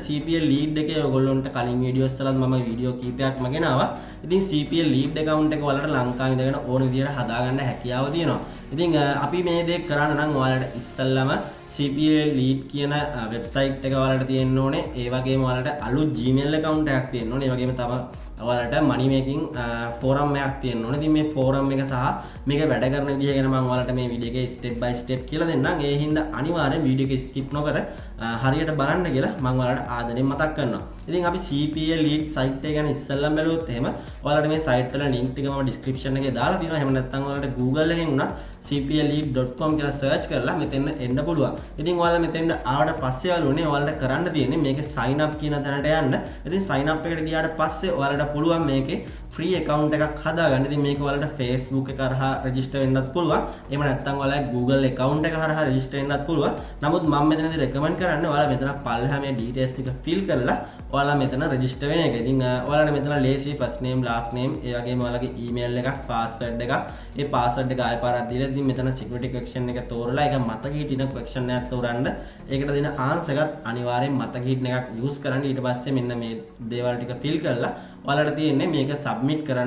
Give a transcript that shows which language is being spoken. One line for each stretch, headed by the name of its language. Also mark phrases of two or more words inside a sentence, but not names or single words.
Sinhala: CPA lead එකේ ඔයගොල්ලන්ට කලින් වීඩියෝස් වලත් මම වීඩියෝ කීපයක්ම ගෙනාවා. ඉතින් CPA lead account එක ඔයාලට ලංකාවේ ඉඳගෙන ඕන විදිහට හදාගන්න හැකියාව තියෙනවා. ඉතින් අපි මේ දේ කරන්න නම් ඔයාලට ඉස්සෙල්ලාම CPA lead කියන වෙබ්සයිට් එක ඔයාලට තියෙන්න ඕනේ. ඒ වගේම ඔයාලට අලුත් Gmail account එකක් තියෙන්න ඕනේ. ඒ වගේම තමයි ඔයාලට
English: money making forum
Sinhala: එකක් තියෙන්න ඕනේ. ඉතින් මේ forum එක සහ මේක වැඩ කරන විදිහ ගැන මම ඔයාලට මේ වීඩියෝ එකේ
English: step by step
Sinhala: කියලා දෙන්නම්. ඒ හින්දා අනිවාර්යෙන් වීඩියෝ එක skip නොකර හරියට බලන්න කියලා මම ඔයාලට ආදරෙන් මතක් කරනවා. ඉතින් අපි CPA lead site එක ගැන ඉස්සෙල්ලාම බැලුවොත් එහෙම ඔයාලට මේ site වල link ටික මම description එකේ දාලා තියෙනවා. එහෙම නැත්නම් ඔයාලට Google එකෙන් උනත් cpalead.com කියලා search කරලා මෙතෙන් එන්න පුළුවන්. ඉතින් ඔයාලා මෙතෙන්ට ආවට පස්සේ යාළුවනේ ඔයාලට කරන්න තියෙන්නේ මේකේ
English: sign up
Sinhala: කියන තැනට යන්න. ඉතින්
English: sign up
Sinhala: එකට ගියාට පස්සේ ඔයාලට පුළුවන් මේකේ
English: free account
Sinhala: එකක් හදාගන්න. ඉතින් මේක ඔයාලට Facebook එක හරහා register වෙන්නත් පුළුවන්. එහෙම නැත්නම් ඔයාලා Google account එක හරහා register වෙන්නත් පුළුවන්. නමුත් මම මෙතනදී recommend කරන්නේ ඔයාලා මෙතන පල්ලෙහා මේ details ටික fill කරලා ඔයාලා මෙතන register වෙන එක. ඉතින් ඔයාලට මෙතන ලේසි
English: first name last name
Sinhala: ඒ වගේම ඔයාලගේ email එකක් password එකක් ඒ password එක ආයෙ පාරක් දීලා ඉතින් මෙතන
English: security question
Sinhala: එක තෝරලා ඒක මතක හිටින question එකක් තෝරන්න. ඒකට දෙන answer එකත් අනිවාර්යෙන් මතක හිටින එකක් use කරන්න. ඊට පස්සේ මෙන්න මේ දේවල් ටික fill කරලා ඔයාලට තියෙන්නේ මේක submit කරන්න.